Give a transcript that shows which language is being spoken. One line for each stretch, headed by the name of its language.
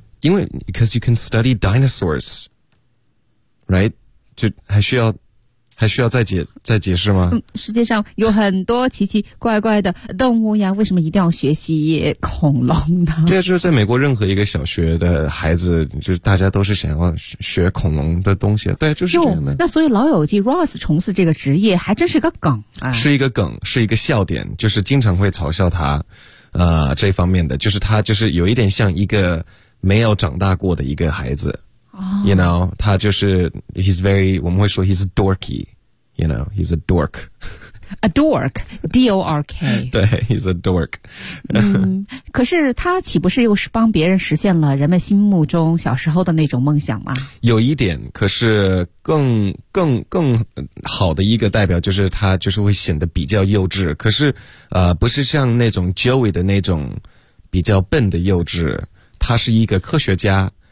Chinese: 因为
English: because you can study dinosaurs, right?
Chinese: 就还需要还需要再解释吗？世界上有很多奇奇怪怪的动物呀，为什么一定要学习恐龙呢？对，就是在美国任何一个小学的孩子，就是大家都是想要学恐龙的东西。对，就是这样的。那所以老友记 Ross 虫子这个职业还真是个梗啊、哎，是一个梗，是一个笑点，就是经常会嘲笑他，这方面的，就是他就是有一点像一个没有长大过的一个孩子。
English: You know,
Chinese: 他就是
English: he's very,
Chinese: 我们会说
English: he's dorky, you know, he's a dork. A dork, D-O-R-K.
Chinese: 对
English: he's a dork.
Chinese: 嗯，可是他岂不是又是帮别人实现了人们心目中小时候的那种梦想吗？有一点，可是更好的一个代表就是他就是会显得比较幼稚，可是不是像那种 Joey 的那种比较笨的幼稚，他是一个科学家。